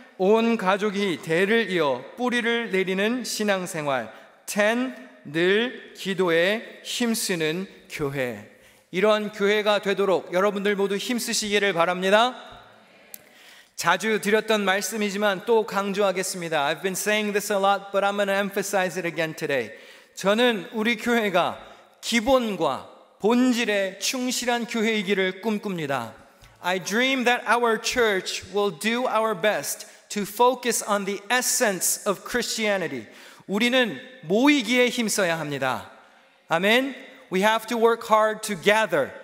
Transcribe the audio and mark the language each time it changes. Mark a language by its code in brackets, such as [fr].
[ko] 온 가족이 대를 이어 뿌리를 내리는 신앙생활. 10. 늘 기도에 힘쓰는 교회. 이런 교회가 되도록 여러분들 모두 힘쓰시기를 바랍니다. 자주 드렸던 말씀이지만 또 강조하겠습니다. [en] I've been saying this a lot, but I'm going to emphasize it again today. [ko] 저는 우리 교회가 기본과 본질에 충실한 교회이기를 꿈꿉니다. [en] I dream that our church will do our best to focus on the essence of Christianity. [ko] 우리는 모이기에 힘써야 합니다. 아멘. [en] We have to work hard to gather.